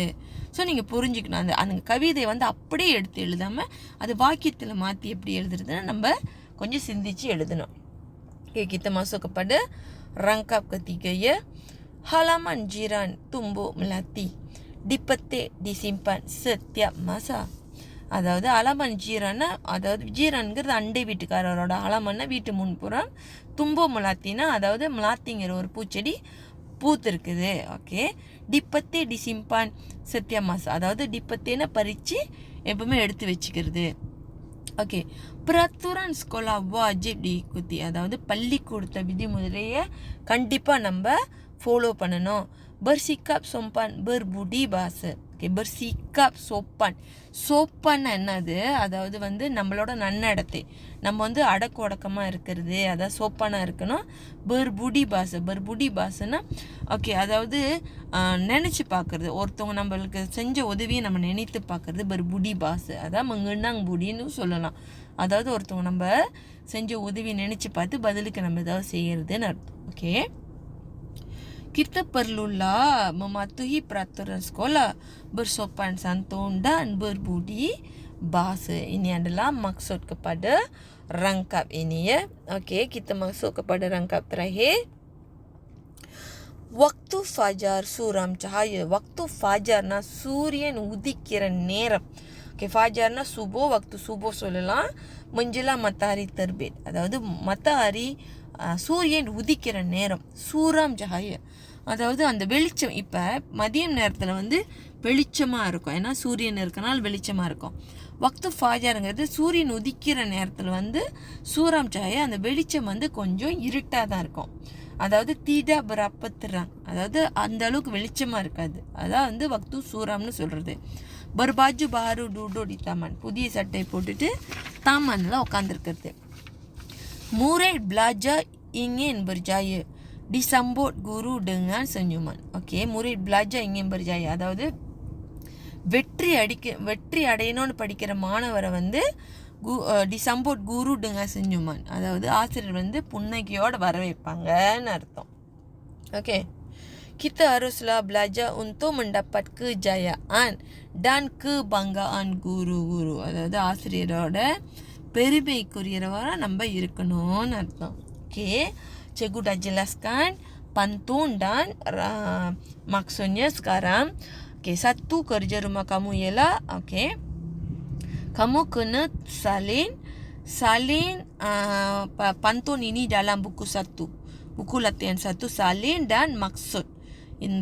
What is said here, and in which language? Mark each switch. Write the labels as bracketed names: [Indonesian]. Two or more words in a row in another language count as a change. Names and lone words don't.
[Tamil] ஸோ நீங்கள் புரிஞ்சுக்கணும். அந்த கவிதை வந்து அப்படியே எடுத்து எழுதாமல் அது வாக்கியத்தில் மாற்றி எப்படி எழுதுறதுன்னு நம்ம கொஞ்சம் சிந்திச்சு எழுதணும். ஓகே, [Malay] kita masuk kepada rangkap ketiga ya. Halaman jiran tumbuh melati, dipetik disimpan setiap masa. [Tamil] அதாவது [Malay] halaman jiran, [Tamil] அதாவது ஜீரன்கிறது அண்டை வீட்டுக்காரரோட, அலமன்னா வீட்டு முன்புறம், [Malay] tumbuh melati [Tamil] அதாவது முலாத்திங்கிற ஒரு பூச்செடி பூத்திருக்குது. ஓகே, [Malay] dipetik disimpan setiap masa, [Tamil] அதாவது டிப்பத்தேனை பறித்து எப்பவுமே எடுத்து வச்சுக்கிறது. ஓகே, [Malay] peraturan sekolah wajib diikuti. [Tamil] அதாவது பள்ளிக்கூடத்தை விதிமுறையை கண்டிப்பாக நம்ம ஃபாலோ பண்ணணும். [Malay] bersikap sopan berbudi bahasa. ஓகே, bersikap sopan. [Tamil] சோப்பான்னா என்னது? அதாவது வந்து நம்மளோட நன்னடத்தை, நம்ம வந்து அடக்க ஒடக்கமாக இருக்கிறது, அதாவது சோப்பானா இருக்கணும். [Malay] berbudi bahasa, berbudi bahasa [Tamil] ஓகே, அதாவது நினச்சி பார்க்குறது, ஒருத்தவங்க நம்மளுக்கு செஞ்ச உதவியை நம்ம நினைத்து பார்க்குறது [Malay] berbudi bahasa. [Tamil] அதான் [Malay] mengenang budi [Tamil] சொல்லலாம். அதாவது ஒருத்தவங்க நம்ம செஞ்ச உதவியை நினச்சி பார்த்து பதிலுக்கு நம்ம ஏதாவது செய்கிறதுன்னு அர்த்தம். ஓகே, [Malay] kita perlulah mematuhi peraturan sekolah, bersopan santun dan berbudi bahasa. Ini adalah maksud kepada rangkap ini ya. Okey, kita masuk kepada rangkap terakhir. Waktu fajar suram cahaya. Waktu fajarna [Tamil] சூரியன் உதிக்கிற நேரம். ஓகே, [Malay] fajarna subuh, waktu subuh சொல்லலாம். menjelang matahari terbit. [Tamil] அதாவது matahari சூரியன் உதிக்கிற நேரம். [Malay] suram cahaya, [Tamil] அதாவது அந்த வெளிச்சம். இப்போ மதியம் நேரத்தில் வந்து வெளிச்சமாக இருக்கும், ஏன்னா சூரியன் இருக்கனால வெளிச்சமாக இருக்கும். [Malay] waktu fajar [Tamil] சூரியன் உதிக்கிற நேரத்தில் வந்து [Malay] suram cahaya, [Tamil] அந்த வெளிச்சம் வந்து கொஞ்சம் இருட்டாக தான் இருக்கும். அதாவது தீடா பரப்பத்துறாங்க, அதாவது அந்த அளவுக்கு வெளிச்சமாக இருக்காது. அதான் வந்து [Malay] waktu suram [Tamil] சொல்கிறது. [Malay] berbaju baru duduk di taman, [Tamil] புதிய சட்டை போட்டுட்டு தாமனில் உட்காந்துருக்கிறது. [Malay] Murid belajar ingin berjaya, disambut guru dengan senyuman. Okey, murid belajar ingin berjaya, [Tamil] அதாவது வெற்றி அடையணும்னு படிக்கிற மாணவரை வந்து [Malay] disambut guru dengan senyuman, [Tamil] அதாவது ஆசிரியர் வந்து புன்னகையோடு வரவேற்பாங்கன்னு அர்த்தம். ஓகே, [Malay] kita haruslah belajar untuk mendapat kejayaan dan kebanggaan guru-guru, [Tamil] அதாவது ஆசிரியரோட பெருமைக்குரியவராக நம்ம இருக்கணும்னு அர்த்தம். ஓகே, [Malay] cikgu dah jelaskan pantun dan maksudnya sekarang. Okay, satu kerja rumah kamu ialah okay, kamu kena salin pantun ini dalam buku 1, buku latihan 1, salin dan maksud.